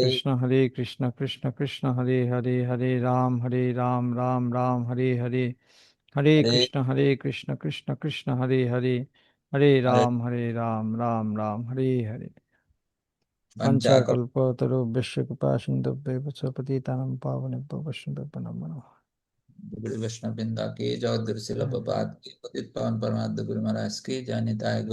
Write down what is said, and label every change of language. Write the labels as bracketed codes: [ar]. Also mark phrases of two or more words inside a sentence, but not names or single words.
[sa] কৃষ্ণ কৃষ্ণ কৃষ্ণ হরে হরে, হরে রাম রাম রাম হরে হরে, হরে হরে কৃষ্ণ কৃষ্ণ কৃষ্ণ হরে হরে, হরে হরে রাম রাম রাম হরে হরে। পঞ্চাকল্প পঞ্চাকল্পতরুভ্যশ্চ কৃপা সিন্ধুভ্যেব চ পতিতানাং পাবনেভ্যো বৈষ্ণবেভ্যো নমো নমঃ। [hi] वैष्णव वृंदा की, जगत गुरु शिल प्रभुपाद की, पतित पावन परमात्मा गुरु महाराज की जय। निताय।